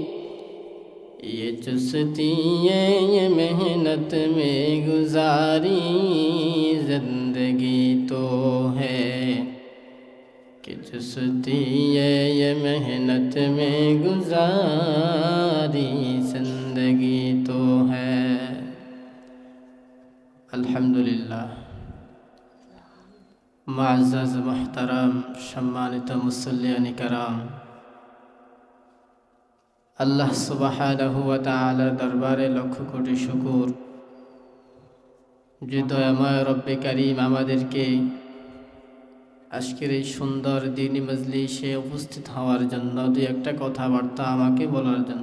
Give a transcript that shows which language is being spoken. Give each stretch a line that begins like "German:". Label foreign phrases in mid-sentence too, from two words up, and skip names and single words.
Urdu: یہ چستی یہ محنت میں گزاری زندگی تو ہے کہ چستی یہ محنت میں گزاری زندگی تو ہے.
Bangla: الحمدللہ.
Urdu: معزز محترم
Bangla: সম্মানিত মুসল্লিয়ান کرام, আল্লাহ
Arabic: سبحانه وتعالى
Bangla: দরবারে লক্ষ কোটি শুকর যে দয়াময় রব্বে কারীম আমাদেরকে আজকের এই সুন্দর দিনী মজলিসে উপস্থিত হওয়ার জন্য দুই একটা কথাবার্তা আমাকে বলার জন্য।